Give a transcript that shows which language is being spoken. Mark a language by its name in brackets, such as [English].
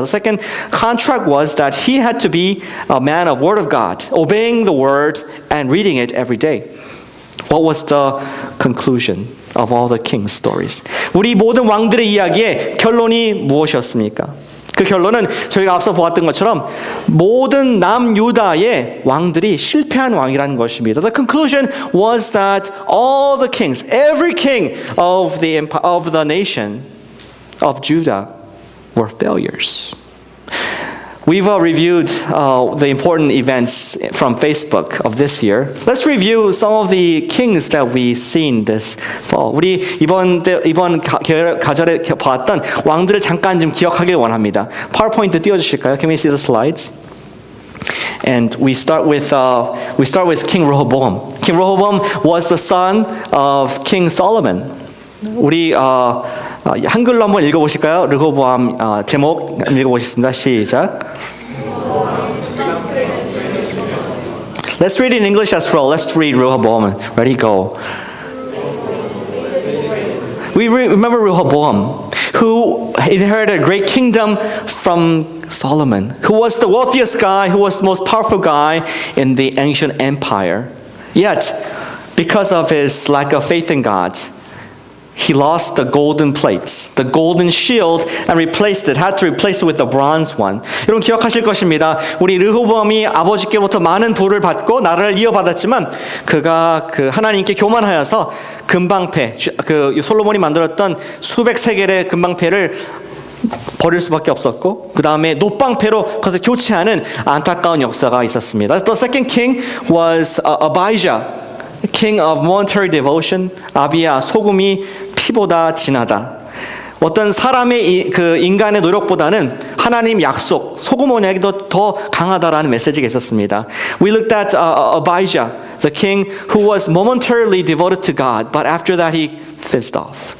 [English] The second contract was that he had to be a man of word of God, obeying the word and reading it every day. What was the conclusion of all the king's stories? [Korean] 우리 모든 왕들의 이야기의 결론이 무엇이었습니까? 그 결론은 저희가 앞서 보았던 것처럼 모든 남유다의 왕들이 실패한 왕이라는 것입니다. [English] The conclusion was that all the kings, every king of the nation of Judah were failures. We've reviewed the important events from Facebook of this year. Let's review some of the kings that we've seen this fall. [Korean] 우리 이번 가절에 봤던 왕들을 잠깐 좀 기억하길 원합니다. 파워포인트 띄워주실까요? [English] Can we see the slides? And we start with King Rehoboam. King Rehoboam was the son of King Solomon. [Korean] 우리 한글로 한번 읽어보실까요? 르호보암 제목 읽어보겠습니다. 시작. [English] Let's read it in English as well. Let's read Rehoboam. Ready, go. We remember Rehoboam, who inherited a great kingdom from Solomon, who was the wealthiest guy, who was the most powerful guy in the ancient empire. Yet, because of his lack of faith in God, he lost the golden plates, the golden shield, and had to replace it with the bronze one. [Korean] 여러분 기억하실 것입니다. 우리 르호보암이 아버지께로부터 많은 부를 받고 나라를 이어받았지만 그가 그 하나님께 교만하여서 금방패, 그 솔로몬이 만들었던 수백 세겔의 금방패를 버릴 수밖에 없었고 그 다음에 노방패로 그것을 교체하는 안타까운 역사가 있었습니다. [English] The second king was Abijah, king of momentary devotion. [Korean] 아비야, 소금이 피보다 진하다. 어떤 사람의 그 인간의 노력보다는 하나님 약속, 소금 언약이 더 강하다라는 메시지가 있었습니다. [English] We looked at Abijah, the king who was momentarily devoted to God, but after that he fizzed off.